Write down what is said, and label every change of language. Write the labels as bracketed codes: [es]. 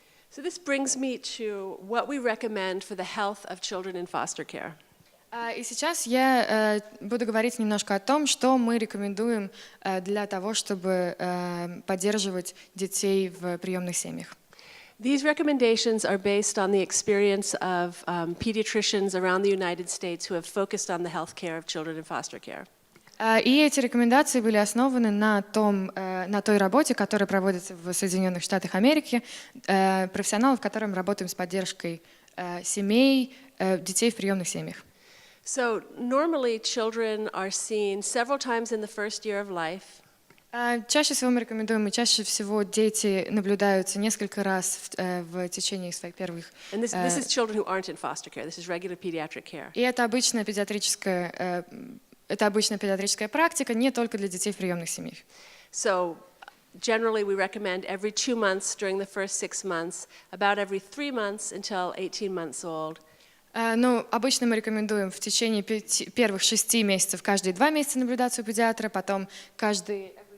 [en] So this brings me to what we recommend for the health of children in foster care. [ru] И сейчас я буду говорить немножко о том, что мы рекомендуем для того, чтобы поддерживать детей в приемных семьях. [en] These recommendations are based on the experience of pediatricians around the United States who have focused on the health care of children in foster care. [ru] И эти рекомендации были основаны на той работе, которая проводится в Соединенных Штатах Америки, профессионалов, которым работаем с поддержкой семей, детей в приемных семьях. [en] So normally children are seen several times in the first year of life. [ru] Чаще всего мы рекомендуем, и чаще всего дети наблюдаются несколько раз в течение своих первых. [en] And this is children who aren't in foster care. This is regular pediatric care. [ru] И это обычная педиатрическая практика, не только для детей в приемных семьях. [en] So generally we recommend every 2 months during the first 6 months, about every 3 months until 18 months old. [ru] Ну, обычно мы рекомендуем в течение первых 6 месяцев каждые 2 месяца наблюдаться у педиатра, потом каждые